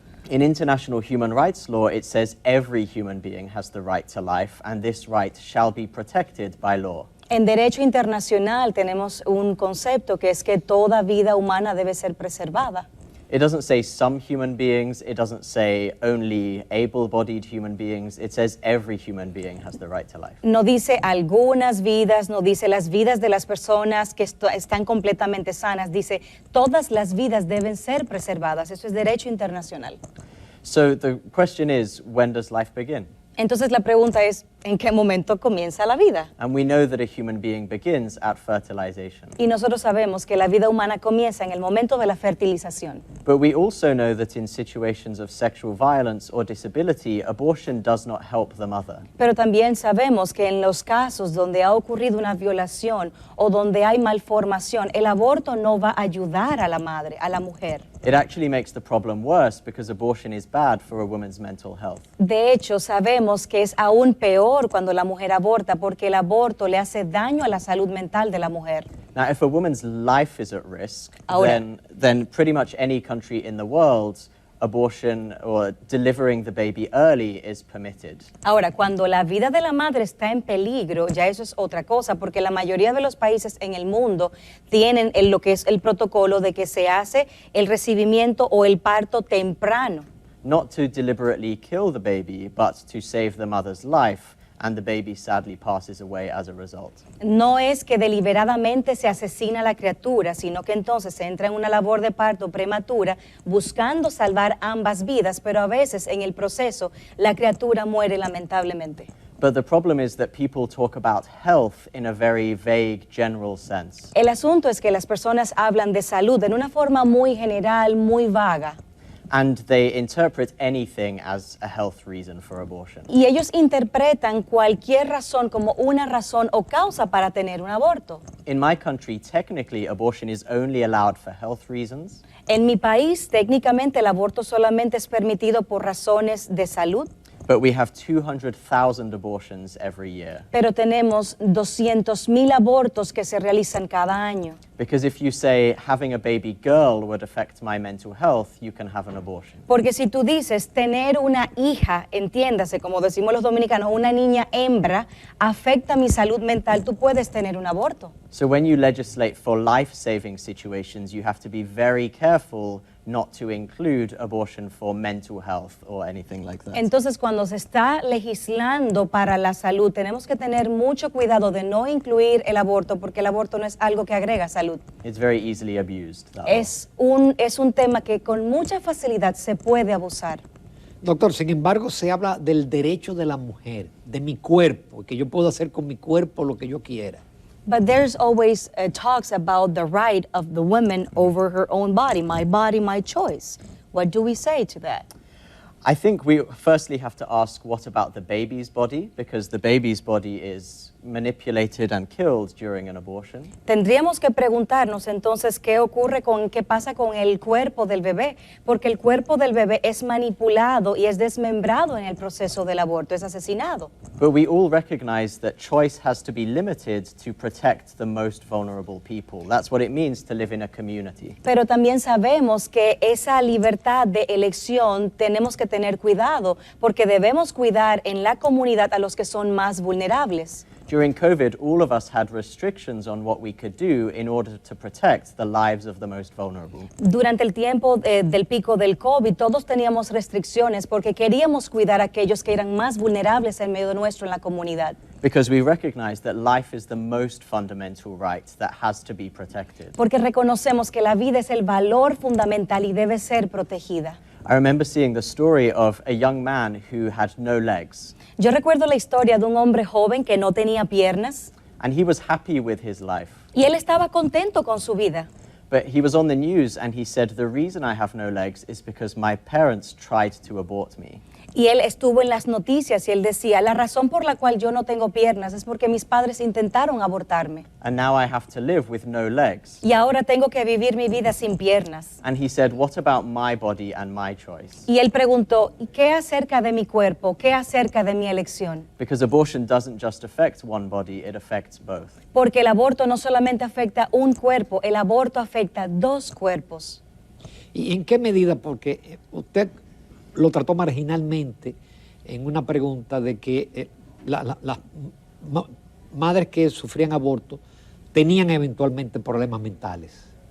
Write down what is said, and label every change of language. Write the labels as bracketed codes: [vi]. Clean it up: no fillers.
[en] In international human rights law, it says every human being has the right to life, and this right shall be protected by law. [es] En derecho internacional tenemos un concepto que es que toda vida humana debe ser preservada. [en] It doesn't say some human beings, it doesn't say only able-bodied human beings, it says every human being has the right to life. [es] No dice algunas vidas, no dice las vidas de las personas que están completamente sanas, dice todas las vidas deben ser preservadas. Eso es derecho internacional. [en] So the question is, when does life begin? [es] Entonces la pregunta es, ¿en qué momento comienza la vida? [en] And we know that a human being begins at fertilization. [es] Y nosotros sabemos que la vida humana comienza en el momento de la fertilización. [en] But we also know that in situations of sexual violence or disability, abortion does not help the mother. [es] Pero también sabemos que en los casos donde ha ocurrido una violación o donde hay malformación, el aborto no va a ayudar a la madre, a la mujer. [en] It actually makes the problem worse because abortion is bad for a woman's mental health. [es] De hecho, sabemos que es aún peor cuando la mujer aborta porque el aborto le hace daño a la salud mental de la mujer. [en] Now, if a woman's life is at risk, [es] Ahora. [en] then pretty much any country in the world, abortion or delivering the baby early is permitted. [es] Ahora, cuando la vida de la madre está en peligro, ya eso es otra cosa, porque la mayoría de los países en el mundo tienen lo que es el protocolo de que se hace el recibimiento o el parto temprano. [en] Not to deliberately kill the baby, but to save the mother's life, and the baby sadly passes away as a result. [es] No es que deliberadamente se asesina a la criatura, sino que entonces se entra en una labor de parto prematura buscando salvar ambas vidas, pero a veces en el proceso la criatura muere lamentablemente. [en] But the problem is that people talk about health in a very vague, general sense. [es] El asunto es que las personas hablan de salud en una forma muy general, muy vaga. [en] And they interpret anything as a health reason for abortion. [es] Y ellos interpretan cualquier razón como una razón o causa para tener un aborto. [en] In my country, technically, abortion is only allowed for health reasons. [es] En mi país, técnicamente el aborto solamente es permitido por razones de salud, [en] But we have 200,000 abortions every year. [es] pero tenemos 200,000 abortos que se realizan cada año. [en] Because if you say having a baby girl would affect my mental health, you can have an abortion. [es] Porque si tú dices tener una hija, entiéndase, como decimos los dominicanos, una niña hembra, afecta mi salud mental, tú puedes tener un aborto. [en] So when you legislate for life-saving situations, you have to be very careful not to include abortion for mental health or anything like that. [es] Entonces, cuando se está legislando para la salud, tenemos que tener mucho cuidado de no incluir el aborto, porque el aborto no es algo que agrega salud. [en] It's very easily abused. That way. [es] Es un tema que con mucha facilidad se puede abusar. Doctor, sin embargo, se habla del derecho de la mujer, de mi cuerpo, que yo puedo hacer con mi cuerpo lo que yo quiera. [en] But there's always talks about the right of the woman over her own body, my choice. What do we say to that? I think we firstly have to ask, what about the baby's body? Because the baby's body is manipulated and killed during an abortion. [es] Tendríamos que preguntarnos entonces qué pasa con el cuerpo del bebé, porque el cuerpo del bebé es manipulado y es desmembrado en el proceso del aborto, es asesinado. [en] But we all recognize that choice has to be limited to protect the most vulnerable people. That's what it means to live in a community. [es] Pero también sabemos que esa libertad de elección tenemos que tener cuidado, porque debemos cuidar en la comunidad a los que son más vulnerables. [en] During COVID, all of us had restrictions on what we could do in order to protect the lives of the most vulnerable. [es] Durante el tiempo del pico del COVID, todos teníamos restricciones porque queríamos cuidar a aquellos que eran más vulnerables en medio nuestro en la comunidad. [en] Because we recognize that life is the most fundamental right that has to be protected. [es] Porque reconocemos que la vida es el valor fundamental y debe ser protegida. [en] I remember seeing the story of a young man who had no legs. [es] Yo recuerdo la historia de un hombre joven que no tenía piernas [en] And he was happy with his life. [es] y él estaba contento con su vida. [en] But he was on the news and he said, the reason I have no legs is because my parents tried to abort me. [es] Y él estuvo en las noticias y él decía, la razón por la cual yo no tengo piernas es porque mis padres intentaron abortarme. [en] And now I have to live with no legs. [es] Y ahora tengo que vivir mi vida sin piernas. [en] And he said, what about my body and my choice? [es] Y él preguntó, ¿y qué acerca de mi cuerpo? ¿Qué acerca de mi elección? [en] Because abortion doesn't just affect one body, it affects both. [es] Porque el aborto no solamente afecta un cuerpo, el aborto afecta dos cuerpos. ¿Y en qué medida? Porque usted lo trató marginalmente en una pregunta de que las madres que sufrían aborto tenían eventualmente problemas mentales.